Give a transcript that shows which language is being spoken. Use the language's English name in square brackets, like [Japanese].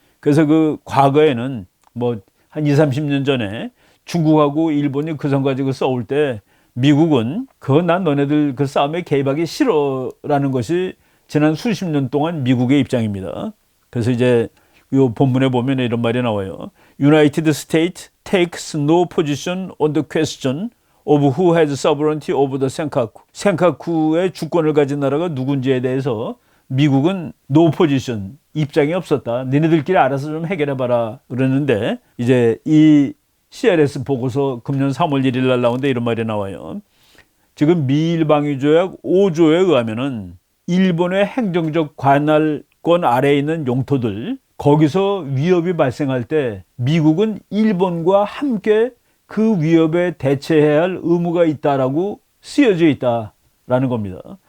[Korean] 그래서 그 과거에는 뭐 한 20, 30년 전에 중국하고 일본이 그 섬 가지고 싸울 때 미국은 난 너네들 그 싸움에 개입하기 싫어라는 것이 지난 수십 년 동안 미국의 입장입니다. 그래서 이제 요 본문에 보면 이런 말이 나와요. [English] United States takes no position on the question of who has sovereignty over the Senkaku. [Korean] 센카쿠의 주권을 가진 나라가 누군지에 대해서 미국은 [English] no position, [Korean] 입장이 없었다. 니네들끼리 알아서 좀 해결해봐라. 그러는데 이제 이 CRS 보고서 금년 3월 1일 날 나오는데 이런 말이 나와요. 지금 미일방위조약 5조에 의하면은 일본의 행정적 관할권 아래에 있는 영토들 거기서 위협이 발생할 때 미국은 일본과 함께 그 위협에 대처해야 할 의무가 있다라고 쓰여져 있다라는 겁니다.